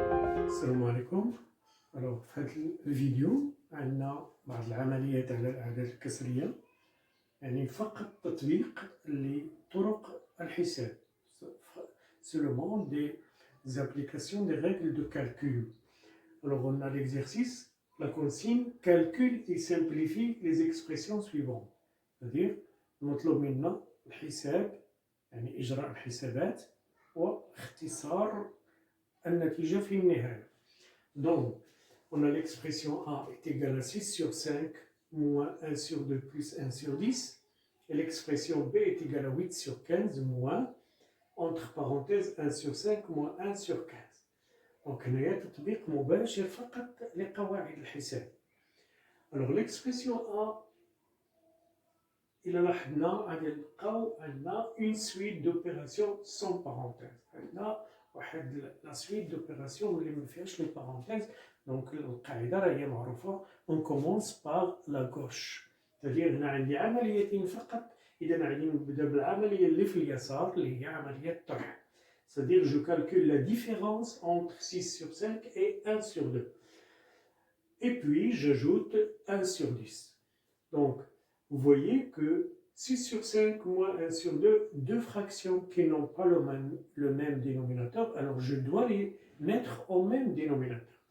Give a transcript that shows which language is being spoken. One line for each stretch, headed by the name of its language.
Arabic: في هذا الفيديو عندنا بعض العمليات على الأعداد الكسرية، يعني فقط تطبيق لطرق الحساب
French: seulement des applications des règles de calcul. Alors on a l'exercice, la consigne calcule et simplifie les expressions suivantes.
Arabic: C'est-à-dire نطلب منا الحساب، يعني إجراء الحسابات واختصار النتيجة في النهاية.
French: Donc on a l'expression A est égale à 6 sur 5 moins 1 sur 2 plus 1 sur 10. Et l'expression B est égale à 8 sur 15 moins, entre parenthèses, 1 sur 5 moins 1 sur 15.
Arabic: Donc هنايا تطبيق مباشر فقط لقواعد الحساب.
French: Alors l'expression A
Arabic: إلا لاحظنا غادي نلقاو عندنا
French: une suite d'opérations sans parenthèse.
Arabic: عندنا واحد لا suite d'opérations اللي ما فيهاش لي parenthèses.
French: Donc
Arabic: القاعدة راهي معروفة،
French: on commence par la gauche.
Arabic: c'est-à-dire هنا عندي عمليتين فقط، إذا غادي نبدا بالعملية اللي في اليسار اللي هي عملية الطرح.
French: c'est-à-dire je calcule la différence entre 6 sur 5 et 1 sur 2. Et puis j'ajoute 1 sur 10. Donc vous voyez que 6 sur 5 moins 1 sur 2, deux fractions qui n'ont pas le même dénominateur, alors je dois les mettre au même dénominateur.